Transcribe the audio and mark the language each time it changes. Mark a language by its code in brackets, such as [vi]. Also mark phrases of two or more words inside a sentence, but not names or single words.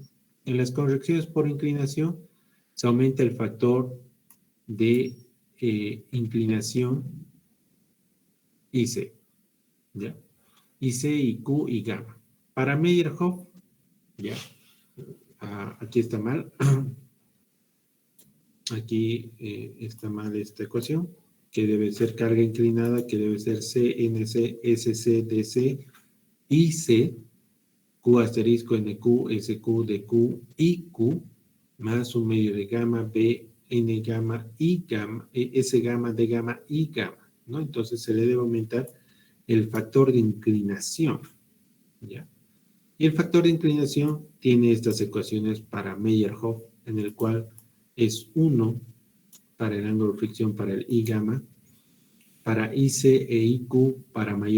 [es] En las correcciones por inclinación se aumenta el factor de inclinación IC, ¿ya? IC y Q y gamma. Para Meyerhof, ¿ya? Aquí está mal. Aquí está mal esta ecuación, que debe ser carga inclinada, que debe ser CNC, SC, DC, IC, Q asterisco NQ, SQ, DQ, IQ, más un medio de gamma, B, N gamma, I gamma, S gamma, D gamma, I gamma, ¿no? Entonces se le debe aumentar el factor de inclinación, ¿ya? Y el factor de inclinación tiene estas ecuaciones para Meyerhof, en el cual es 1 para el ángulo de fricción para el I gamma, para IC e IQ para